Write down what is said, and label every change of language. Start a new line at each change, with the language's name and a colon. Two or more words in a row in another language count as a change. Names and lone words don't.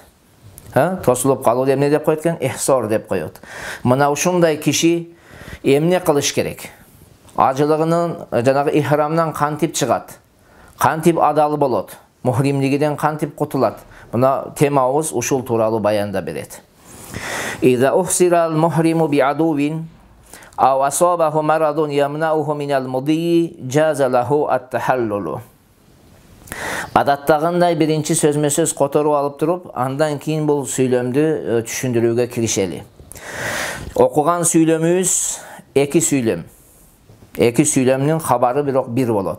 Kyrgyz: Тосулуп калуу эмне деп коет экен? Ихсор деп коет. Мына ушундай киши эмне кылыш керек? Ажылыгынын жанагы ихрамдан кантип чыгат? Кантип адал болот? Мухримдигиден кантип кутулат? Мына темабыз ушул тууралуу баянда берет.
Arabic: إذا أحصر المحرم بعدو أو أصابه مرض يمنعه من المضي جاز له التحلل.
Kyrgyz: Адаттагындай биринчи сөзмө сөз которуп алып туруп, андан кийин бул сүйлөмдү түшүндүрүүгө киришели. Окуган сүйлөмүбүз эки сүйлөм. Эки сүйлөмдүн кабары бирок бир болот.